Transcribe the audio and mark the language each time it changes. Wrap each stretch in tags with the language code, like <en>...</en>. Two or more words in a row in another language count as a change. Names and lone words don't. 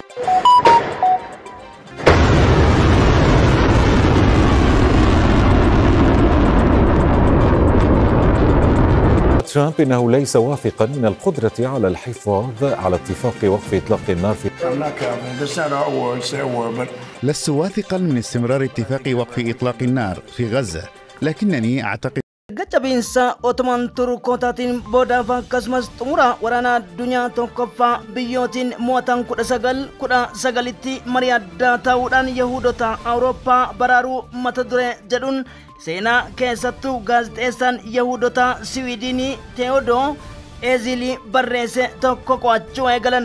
<ar>ترامب إنه ليس واثقا من القدرة على الحفاظ على اتفاق وقف إطلاق النار في لست واثقا من استمرار اتفاق وقف إطلاق النار في غزة، لكنني أعتقد</ar> <om>Gachabinsa Ottoman Turkootatiin boodaaf akkasumas xumura waraana addunyaa tokkoffaa biyyootiin mo'atan 1919tti marii addaa ta'uudhaan Yahuudota Awurooppaa baraaruu mata duree jedhuun seenaa keessattuu gaazexeessaan Yahuudota Siwiidinii Teodoo Ezili barreesse tokko qo'achuu eegalan.</om>